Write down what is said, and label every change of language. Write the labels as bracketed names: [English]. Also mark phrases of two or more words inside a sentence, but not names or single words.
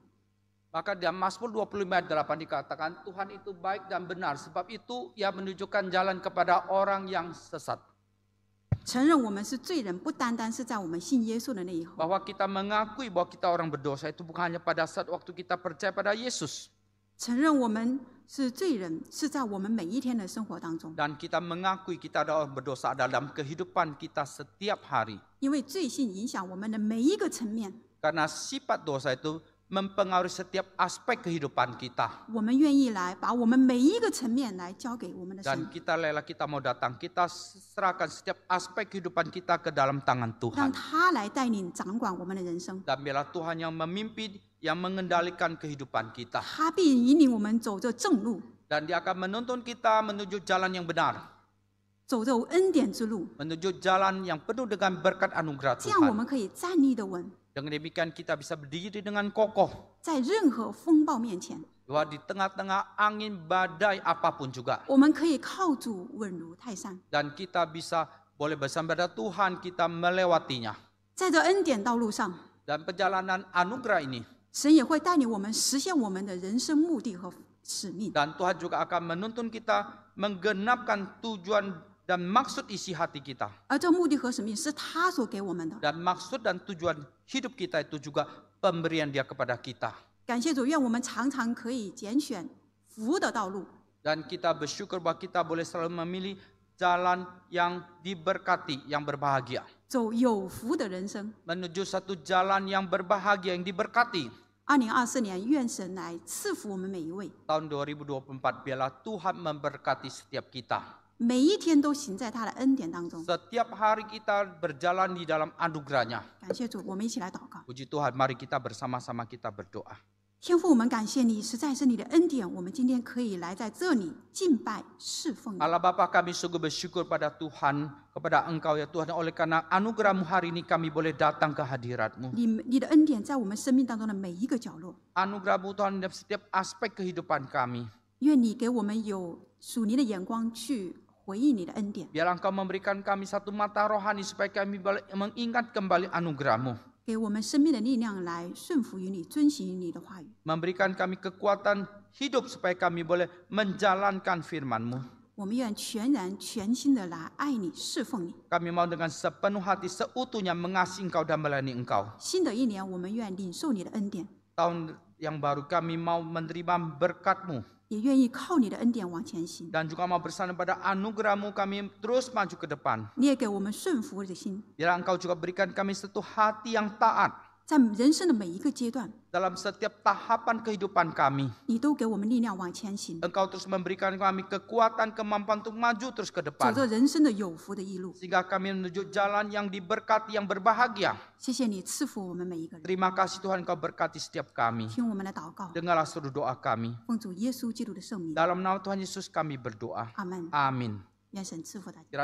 [Indonesian] Maka dalam Mazmur 25 ayat 8 dikatakan Tuhan itu baik dan benar. Sebab itu ia menunjukkan jalan kepada orang yang sesat. [Chinese] 承认我们是罪人，不单单是在我们信耶稣的那一刻， [Indonesian] Bahwa kita mengakui bahwa kita orang berdosa itu bukan hanya pada saat waktu kita percaya pada Yesus. [Chinese] 承认我们是罪人，是在我们每一天的生活当中。 [Indonesian] Dan kita mengakui kita adalah orang berdosa dalam kehidupan kita setiap hari. [Chinese] 因为罪性影响我们的每一个层面， [Indonesian] Karena sifat dosa itu mempengaruhi setiap aspek kehidupan kita. [Chinese] 我们愿意来把我们每一个层面来交给我们的 [Indonesian] Dan [Chinese] 神， [Indonesian] kita rela, kita mau datang, kita serahkan setiap aspek kehidupan kita ke dalam tangan [Chinese] 让 [Indonesian] Tuhan. [Chinese] 他来带领掌管我们的人生。 [Indonesian] Dan biarlah Tuhan yang memimpin, yang mengendalikan kehidupan kita. [Chinese] 他必引领我们走这正路， [Indonesian] Dan dia akan menuntun kita menuju jalan yang benar. [Chinese] 走这恩典之路， [Indonesian] Menuju jalan yang penuh dengan berkat anugerah [Chinese] 这样我 [Indonesian] Tuhan. [Chinese] 们可以站立的稳， [Indonesian] Dengan demikian kita bisa berdiri dengan kokoh. [Chinese] 在任何风暴面前， [Indonesian] Bahwa di tengah-tengah angin badai apapun juga. [Chinese] 我们可以靠主稳如泰山。 [Indonesian] Dan kita bisa boleh bersama pada Tuhan, kita melewatinya. [Chinese] 在这恩典道路上， [Indonesian] Dan perjalanan anugerah ini. [Chinese] 神也会带领我们实现我们的人生目的和使命。 [Indonesian] Dan Tuhan juga akan menuntun kita menggenapkan tujuan dan maksud isi hati kita. [Chinese] 而这目的和使命是他所给我们的。 [Indonesian] Dan maksud dan tujuan hidup kita itu juga pemberian dia kepada kita. [Chinese] 感谢主，愿我们常常可以拣选福的道路， [Indonesian] Dan kita bersyukur bahwa kita boleh selalu memilih jalan yang diberkati, yang berbahagia. [Chinese] 走有福的人生。 [Indonesian] Menuju satu jalan yang berbahagia, yang diberkati. [Chinese] 2024 年，愿神来赐福我们每一位， [Indonesian] Tahun 2024, biarlah Tuhan memberkati setiap kita. [Chinese] 每一天都行在他的恩典当中。 [Indonesian] Setiap hari kita berjalan di dalam anugerahnya. [Chinese] 感谢主，我们一起来祷告。 [Indonesian] Puji Tuhan, mari kita bersama-sama kita berdoa. [Chinese] 天父，我们感谢你，实在是你的恩典，我们今天可以来在这里敬拜侍奉你。 [Indonesian] Allah Bapa, kami sungguh bersyukur pada Tuhan, kepada Engkau ya Tuhan. Oleh karena anugerah-Mu hari ini kami boleh datang ke hadirat-Mu. [Chinese] 你的恩典在我们生命当中的每一个角落， [Indonesian] Anugerah-Mu Tuhan dalam setiap aspek kehidupan kami. [Chinese] 愿你给我们有属灵的眼光去回应你的恩典， [Indonesian] Biarlah Engkau memberikan kami satu mata rohani supaya kami boleh mengingat kembali anugerah-Mu. [Chinese] 给我们生命的力量来顺服于你，遵行你的话语。 [Indonesian] Memberikan kami kekuatan hidup supaya kami boleh menjalankan firman-Mu. [Chinese] 我们愿全然全心的来爱你，侍奉你。 [Indonesian] Kami mau dengan sepenuh hati seutuhnya mengasihi Engkau dan melayani Engkau. [Chinese] 新的一年，我们愿领受你的恩典， [Indonesian] Tahun yang baru kami mau menerima berkat-Mu. [Chinese] 也愿意靠你的恩典往前行。 [Indonesian] Dan juga mau bersandar pada anugerah-Mu kami terus maju ke depan. [Chinese] 你也给我们顺服的心， [Indonesian] Biarlah Engkau juga berikan kami satu hati yang taat. [Chinese] 在人生的每一个阶段， [Indonesian] Dalam setiap tahapan kehidupan kami. [Chinese] 你都给我们力量往前行， [Indonesian] Engkau terus memberikan kami kekuatan, kemampuan untuk maju terus ke [Chinese] 走 [Indonesian] depan. [Chinese] 着人生的有福的一路。 [Indonesian] Sehingga kami menuju jalan yang diberkati, yang berbahagia. [Chinese] 谢谢你赐福我们每一个人， [Indonesian] Terima kasih Tuhan Engkau berkati setiap kami. [Chinese] 听我们的祷告， [Indonesian] Dengarlah seluruh doa kami. [Chinese] 奉主耶稣基督的圣名， [Indonesian] Dalam nama Tuhan Yesus kami berdoa. [Chinese] 阿门。 [Indonesian] Amin. [Chinese] 愿神赐福大家。